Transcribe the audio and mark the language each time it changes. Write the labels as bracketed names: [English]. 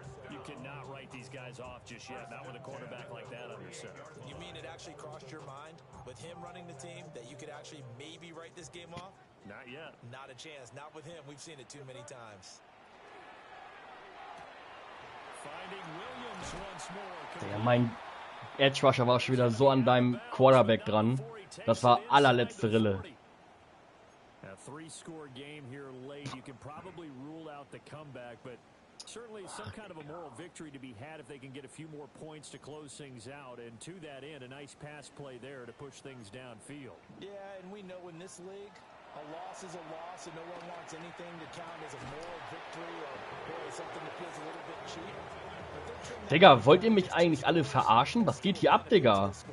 [English] You cannot write these guys off just yet, not with a quarterback like that under center. You mean it actually crossed your mind with him running the team that you could actually maybe write this game off? Not yet. Not a chance. Not with him. We've seen it too many times. Finding Williams once more. [German] Ja, mein Edge Rusher war schon wieder so an deinem Quarterback dran. Das war allerletzte Rille. [English] A 3-score game here late. You can probably rule out the comeback, but certainly some kind of a moral victory to be had if they can get a few more points to close things out. And to that end, a nice pass play there to push things downfield. Yeah, and we know in this league, a loss is a loss, and no one wants anything to count as a moral victory or something that feels a little bit cheap. [German] Digga, wollt ihr mich eigentlich alle verarschen? Was geht hier ab, Digga?